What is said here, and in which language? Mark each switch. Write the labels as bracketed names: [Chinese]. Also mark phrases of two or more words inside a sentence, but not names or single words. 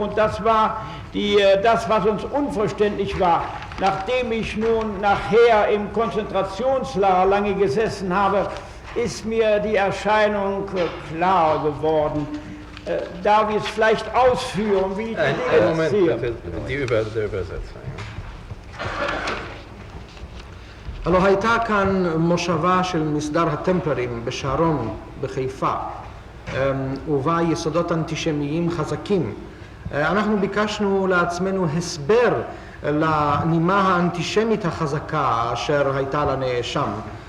[German] Und das war das, was uns unverständlich war. Nachdem ich nun nachher im Konzentrationslager lange gesessen habe, ist mir die Erscheinung klar geworden. Darf ich es vielleicht ausführen, wie ich das sehe? Die Übersetzung. [Hebrew] הלוא הייתה כאן מושבה של מסדר הטמפלרים בשרון, בחיפה, ובה יסודות אנטישמיים חזקים. אנחנו ביקשנו לעצמנו הסבר לנימה האנטישמית החזקה אשר הייתה לנאשם.